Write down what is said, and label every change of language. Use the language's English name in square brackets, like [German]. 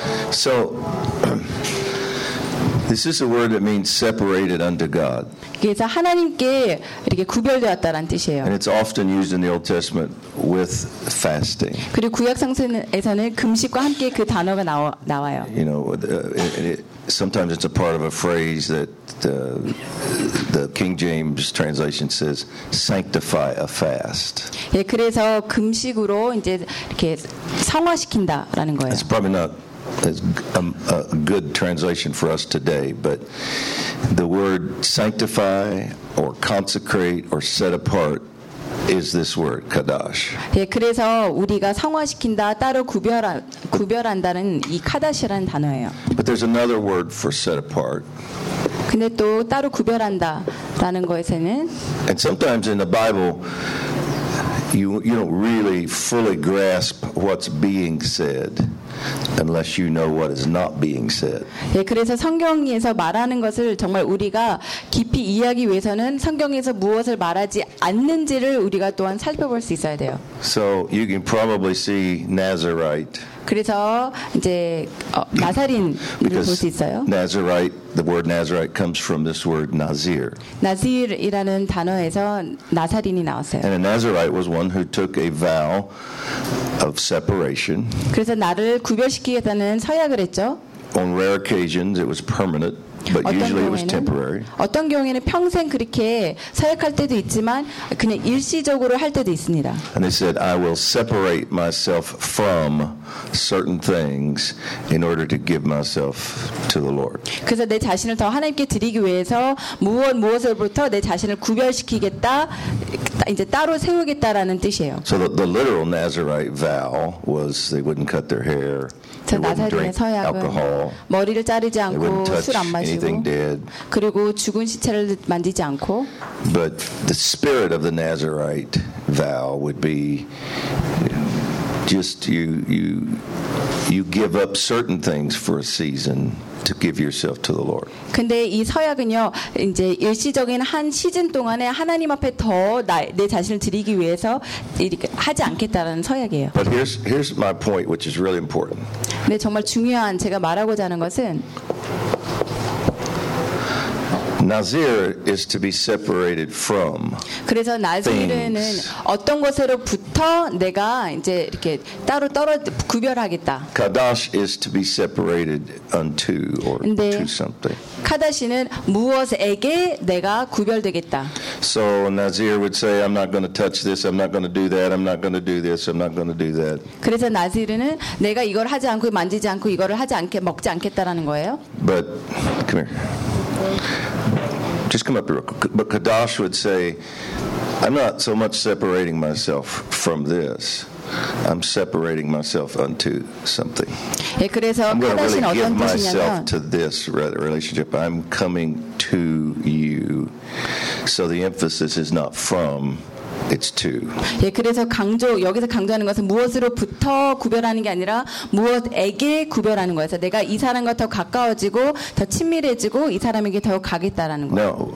[English] So this is a word that means separated unto God. [Korean] 그래서 하나님께 이렇게 구별되었다라는 뜻이에요. [English] And it's often used in the Old Testament with fasting. [Korean] 그리고 구약 성서에서는 금식과 함께 그 단어가 나와요. [English] You know, sometimes it's a part of a phrase that the King James translation says sanctify a fast. [Korean] 예, 그래서 금식으로 이제 이렇게 성화시킨다라는 거예요. [English] It's probably not a good translation for us today, but the word sanctify or consecrate or set apart is this word kadash. [Korean] 예, 그래서 우리가 성화시킨다, 따로 구별한다는 이 kadash라는 단어예요. [English] But there's another word for set apart. [Korean] 근데 또 따로 구별한다라는 것에서는. [English] And sometimes in the Bible, you don't really fully grasp what's being said. Unless you know what is not being said. [Korean] 예, 그래서 성경에서 말하는 것을 정말 우리가 깊이 이해하기 위해서는 성경에서 무엇을 말하지 않는지를 우리가 또한 살펴볼 수 있어야 돼요. [English] So you can probably see Nazarite. [Korean] 그래서 이제 나사린 이렇게 볼 수 있어요. [English] Nazarite, the word Nazarite comes from this word Nazir. [Korean] 나지르라는 단어에서 나사린이 나왔어요. [English] And a Nazarite was one who took a vow of separation. [Korean] 그래서 나를 구별시키겠다는 서약을 했죠. [English] On rare occasions, it was permanent. But usually it was temporary. [Korean] 어떤 경우에는 평생 그렇게 서약할 때도 있지만 그냥 일시적으로 할 때도 있습니다. [English] And they said, I will separate myself from certain things in order to give myself to the Lord. [Korean] 그래서 내 자신을 더 하나님께 드리기 위해서 무엇으로부터 내 자신을 구별시키겠다, 이제 따로 세우겠다라는 뜻이에요. [English] So the literal Nazarite vow was they wouldn't cut their hair. [Korean] 저 나사리의 서약은 머리를 자르지 않고 술 안 마시고 그리고 죽은 시체를 만지지 않고. [English] But the spirit of the Nazarite vow would be just you give up certain things for a season to give yourself to the Lord. [Korean] 근데 이 서약은요 이제 일시적인 한 시즌 동안에 하나님 앞에 더 내 자신을 드리기 위해서 하지 않겠다라는 서약이에요. [English] But here's my point, which is really important. [Korean] 근데 정말 중요한 제가 말하고자 하는 것은 [English] Nazir is to be separated from. [Korean] 그래서 나사리는 어떤 것으로부터 내가 이제 이렇게 따로 구별하겠다. [English] Kadash is to be separated unto or to something. [Korean] 카다시는 무엇에게 내가 구별되겠다. [English] So Nazir would say, I'm not going to touch this. I'm not going to do that. I'm not going to do this. I'm not going to do that. [Korean] 그래서 나사리는 내가 이걸 하지 않고 만지지 않고 이거를 하지 않게 먹지 않겠다라는 거예요. [English] But come here. Just come up here. But Kadash would say, I'm not so much separating myself from this. I'm separating myself unto something. [Korean] 예, 그래서 [English] I'm going to really give [Korean] 어떤 [English] myself [Korean] 뜻이냐면, [English] to this relationship. I'm coming to you. So the emphasis is not from, it's to. [Korean] 예, 그래서 여기서 강조하는 것은 무엇으로부터 구별하는 게 아니라 무엇에게 구별하는 거예요. 내가 이 사람과 더 가까워지고 더 친밀해지고 이 사람에게 더 가겠다라는 거예요.